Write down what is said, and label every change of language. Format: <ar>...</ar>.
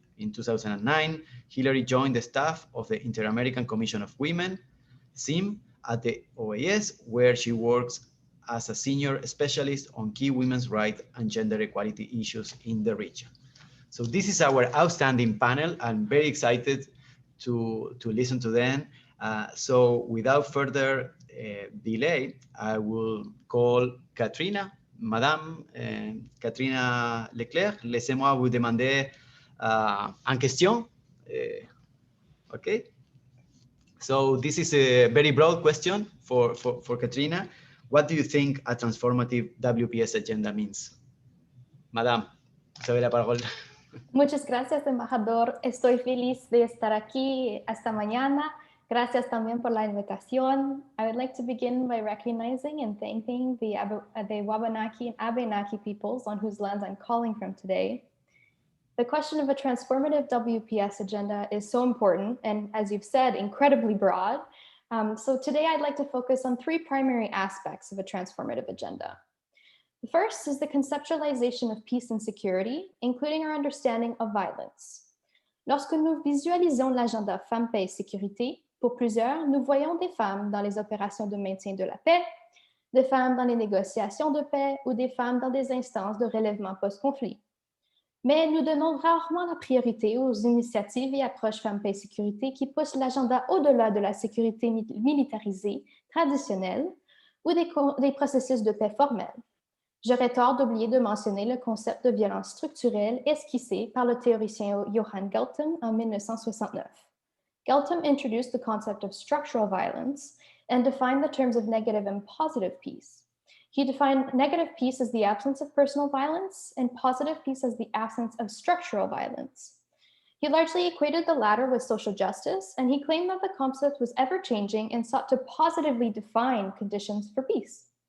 <en>In 2009, Hilary joined the staff of the Inter-American Commission of Women, SIM, at the OAS, where she works as a senior specialist on key women's rights and gender equality issues in the region. So this is our outstanding panel. I'm very excited to listen to them. So without further delay, I will call Katrina.</en> <fr>Madame Katrina Leclerc, laissez-moi vous demander en question.</fr> <en>Okay. So this is a very broad question for Katrina. What do you think a transformative WPS agenda means?</en> <fr>Madame, vous avez la parole.</fr> <es>Muchas gracias, embajador. Estoy feliz de estar aquí esta mañana. Gracias también por la invitación.</es> <en>I would like to begin by recognizing and thanking the Wabanaki and Abenaki peoples on whose lands I'm calling from today. The question of a transformative WPS agenda is so important and, as you've said, incredibly broad. So today I'd like to focus on three primary aspects of a transformative agenda. The first is the conceptualization of peace and security, including our understanding of violence.</en> <fr>Lorsque nous visualisons l'agenda Femmes, Paix et Sécurité, pour plusieurs, nous voyons des femmes dans les opérations de maintien de la paix, des femmes dans les négociations de paix ou des femmes dans des instances de relèvement post-conflit. Mais nous donnons rarement la priorité aux initiatives et approches femmes-paix sécurité qui poussent l'agenda au-delà de la sécurité militarisée traditionnelle ou des processus de paix formels. J'aurais tort d'oublier de mentionner le concept de violence structurelle esquissé par le théoricien Johann Galtung en 1969.</fr> <en>Galtung introduced the concept of structural violence and defined the terms of negative and positive peace. He defined negative peace as the absence of personal violence and positive peace as the absence of structural violence. He largely equated the latter with social justice, and he claimed that the concept was ever-changing and sought to positively define conditions for peace.</en>